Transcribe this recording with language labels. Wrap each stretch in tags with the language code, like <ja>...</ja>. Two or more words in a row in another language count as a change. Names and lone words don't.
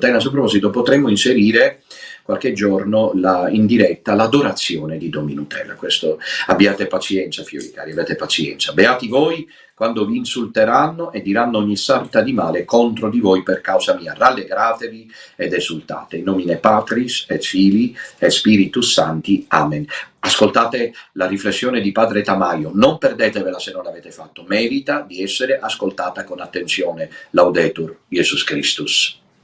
<it>A questo proposito potremmo inserire qualche giorno in diretta l'adorazione di Don Minutella. Questo, abbiate pazienza, figlioli cari, abbiate pazienza. Beati voi quando vi insulteranno e diranno ogni sarta di male contro di voi per causa mia. Rallegratevi ed esultate.</it> <la>In nomine Patris et Filii et Spiritus Sancti. Amen.</la> <it>Ascoltate la riflessione di Padre Tamaio, non perdetevela se non l'avete fatto, merita di essere ascoltata con attenzione.</it> <la>Laudetur Jesus Christus.</la>